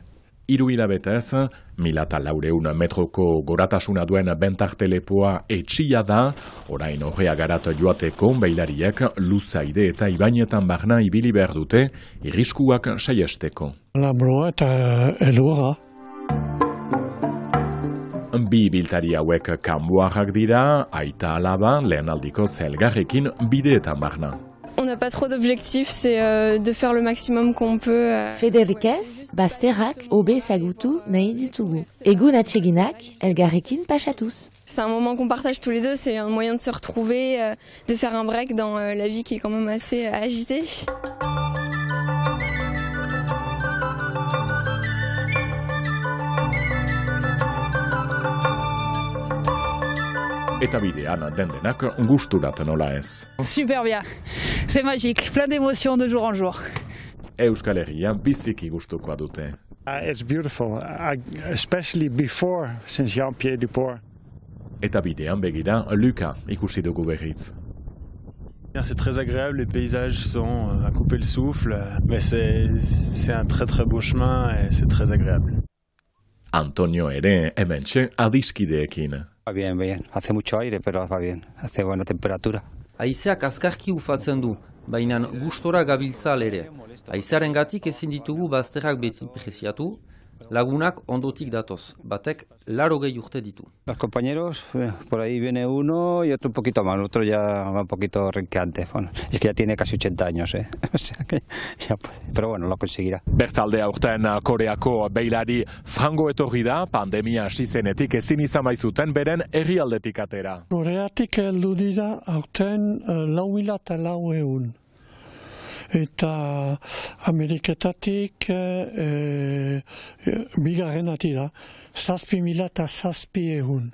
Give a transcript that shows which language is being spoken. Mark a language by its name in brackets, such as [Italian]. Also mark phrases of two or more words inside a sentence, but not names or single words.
[Basque] 3 hilabetez, 1.400 metroko goratasuna duen bentartelepoa etxia da, orain horrea garat joateko beilariek Luzaide eta Ibainetan barna ibili behar dute, irriskuak saiesteko. Labroa eta elurra. Bi biltari hauek kanboarrak dira, aita alaba, lehen aldiko zelgarrekin bideetan barna. [French] On n'a pas trop d'objectifs, c'est de faire le maximum qu'on peut. [Basque] Federikez, bazterrak, obe ezagutu nahi ditugu. Egun atseginak, elgarrekin pasatuz. [French] C'est un moment qu'on partage tous les deux, c'est un moyen de se retrouver, de faire un break dans la vie qui est quand même assez agitée. [Basque] Eta bidean dendenak gusturat nola ez. [French] Super bien, c'est magique, plein d'émotions de jour en jour. [Basque] Euskal Herria biziki gustukoa dute. [English] It's beautiful, especially before, since Jean-Pierre Duport. [Basque] Eta bidean begira, Luka ikusi dugu berriz. [French] C'est très agréable, les paysages sont à couper le souffle, mais c'est un très très beau chemin et c'est très agréable. [Basque] Antonio ere hementxe adiskideekin. [Spanish] Va bien, bien. Hace mucho aire, pero va bien. Hace buena temperatura. [Basque] Haizeak azkarki ufatzen du, baina gustora gabiltza ere. Haizearengatik ezin ditugu bazterrak beti preziatu, lagunak ondotik datoz, batek 80 urte ditu. [Spanish] Los compañeros, por ahí viene uno y otro un poquito más, otro ya va un poquito renqueante. Bueno, es que ya tiene casi 80 años, O sea que ya puede. Pero bueno, lo conseguirá. [Basque] Bertzalde aurten Koreako beilari frango etorri da, pandemia hasi zenetik ezin izan baitzuten beren herrialdetik atera. Koreatik heldu dira aurten 4.400. Eta Ameriketatik bigarren atira, 7.700.